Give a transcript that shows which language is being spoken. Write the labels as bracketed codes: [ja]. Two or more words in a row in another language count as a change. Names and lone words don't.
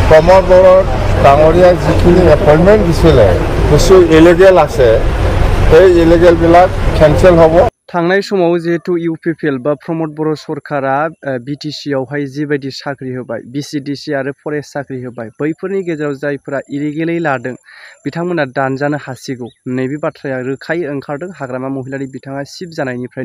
[as] প্ৰমোদ বড়োৰ ডাঙৰীয়া যিখিনি এপইণ্টমেণ্ট দিছিলে কিছু ইলিগেল আছে সেই ইলিগেলবিলাক কেনচেল হ'ব। [brx] थांनाय समाव जिहेतु इउपिपिएल बा प्रमोद बर' सरकारा बिटिसि आवहाय जिबायदि साख्रि होबाय बिसिडिसि आरो फरेस्ट साख्रि होबाय बैफोरनि गेजेराव जायफोरा इलिगेलै लादों बिथांमोना दानजानो हासिगौ नैबे बाथ्राया रोखायै ओंखारदों हाग्रामा महिलारि बिथाङा सिफ जानायनिफ्रायनो।